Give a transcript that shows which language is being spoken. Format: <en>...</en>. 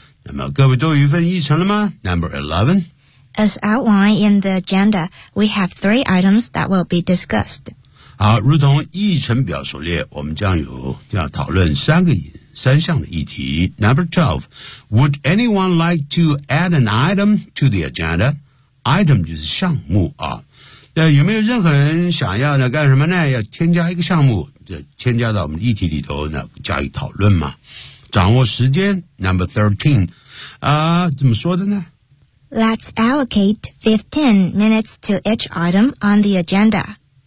<zh>那么各位都有一份议程了吗？</zh> <en>Number 11 As outlined in the agenda, we have 3 items that will be discussed。</en> <zh>好，如同议程表所列，我们将有要讨论三项的议题。</zh> <en>Number 12, would anyone like to add an item to the agenda?</en> <zh>Item 就是项目啊。那有没有任何人想要呢？干什么呢？要添加一个项目，就添加到我们议题里头呢，加以讨论嘛。掌握时间 number 13. 怎么说的呢？</zh> <en>Let's allocate 15 minutes to each item on the agenda.</en>